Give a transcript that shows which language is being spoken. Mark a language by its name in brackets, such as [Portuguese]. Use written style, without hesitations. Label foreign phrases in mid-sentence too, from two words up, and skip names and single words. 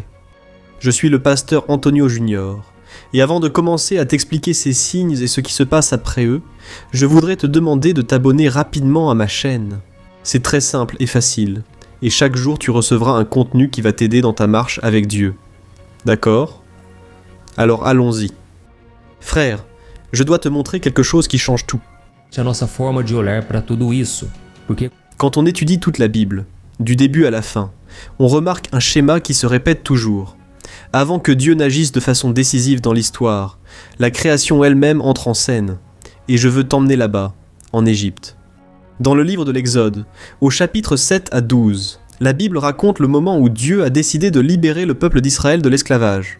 [French] Je suis le pasteur Antonio Junior, et avant de commencer à t'expliquer ces signes et ce qui se passe après eux, je voudrais te demander de t'abonner rapidement à ma chaîne. C'est très simple et facile, et chaque jour tu recevras un contenu qui va t'aider dans ta marche avec Dieu. D'accord ? Alors allons-y. Frère, je dois te montrer quelque chose qui change tout. [Portuguese] A nossa forma de olhar para tudo isso, porque [French] Quand on étudie toute la Bible, du début à la fin, on remarque un schéma qui se répète toujours. Avant que Dieu n'agisse de façon décisive dans l'histoire, la création elle-même entre en scène. Et je veux t'emmener là-bas, en Égypte. Dans le livre de l'Exode, au chapitre 7 à 12, la Bible raconte le moment où Dieu a décidé de libérer le peuple d'Israël de l'esclavage.